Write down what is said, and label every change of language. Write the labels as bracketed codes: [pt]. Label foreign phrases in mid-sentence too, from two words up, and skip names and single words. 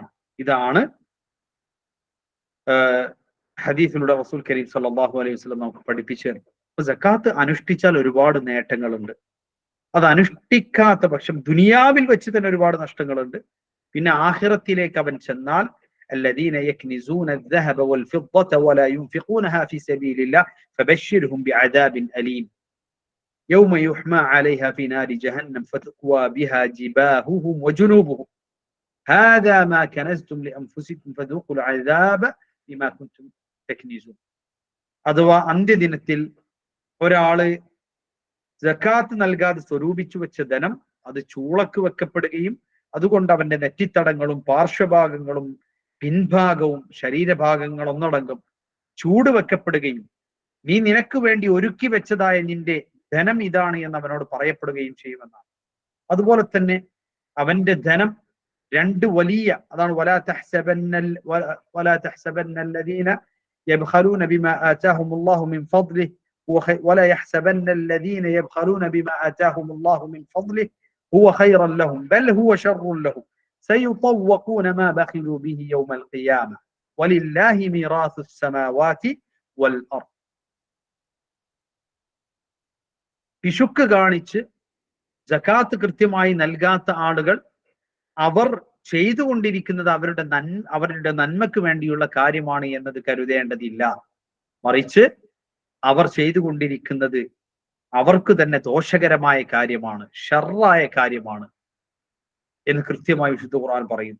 [ml] ഇതാണ് ഹദീസിലൂടെ [ar] رسول كريم صلى الله عليه وسلم [ml] നമുക്ക് പഠിപ്പിച്ചു തരുന്നത്. സക്കാത്ത് അനുഷ്ഠിച്ചാൽ ഒരുപാട് നേട്ടങ്ങളുണ്ട്. അത് അനുഷ്ഠിക്കാത്ത പക്ഷം ദുനിയാവിൽ വെച്ച് തന്നെ ഒരുപാട് നഷ്ടങ്ങളുണ്ട്. പിന്നെ ആഖിറത്തിലേക്ക് അവൻ ചെന്നാൽ [ar] الذين يكنزون الذهب والفضة ولا ينفقونها في سبيل الله فبشرهم بعذاب أليم يوم يحمى عليها في نار جهنم فتكوى بها جباههم وجنوبهم هذا ما كنزتم لأنفسكم فذوقوا العذاب بما كنتم تكنزون. [ml] അഥവാ അന്ത്യദിനത്തിൽ ഒരാള് സക്കാത്ത് നൽകാതെ സ്വരൂപിച്ചു വെച്ച ധനം അത് ചൂളക്ക് വെക്കപ്പെടുകയും അതുകൊണ്ട് അവന്റെ നെറ്റിത്തടങ്ങളും പാർശ്വഭാഗങ്ങളും പിൻഭാഗവും ശരീരഭാഗങ്ങൾ ഒന്നടങ്കം ചൂട് വെക്കപ്പെടുകയും നീ നിനക്ക് വേണ്ടി ഒരുക്കി വെച്ചതായ നിന്റെ ധനം ഇതാണ് എന്ന് അവനോട് പറയപ്പെടുകയും ചെയ്യുമെന്നാണ്. അതുപോലെ തന്നെ അവന്റെ ധനം രണ്ട് വലിയ, അതാണ് [ar] ولا تحسبن الذين يبخلون بما آتاهم الله من فضله ولا يحسبن الذين يبخلون بما آتاهم الله من فضله هو خيرا لهم بل هو شر لهم سيطوقون ما بخلوا به يوم القيامة ولله ميراث السماوات والأرض. [ml] പിശുക്ക് കാണിച്ച് സക്കാത്ത് കൃത്യമായി നൽകാത്ത ആളുകൾ അവർ ചെയ്തുകൊണ്ടിരിക്കുന്നത് അവരുടെ നന്മക്ക് വേണ്ടിയുള്ള കാര്യമാണ് എന്നത് കരുതേണ്ടതില്ല. മറിച്ച് അവർ ചെയ്തുകൊണ്ടിരിക്കുന്നത് അവർക്ക് തന്നെ ദോഷകരമായ കാര്യമാണ്, ഷർറായ കാര്യമാണ് എന്ന് കൃത്യമായി വിശുദ്ധ ഖുർആൻ പറയുന്നു.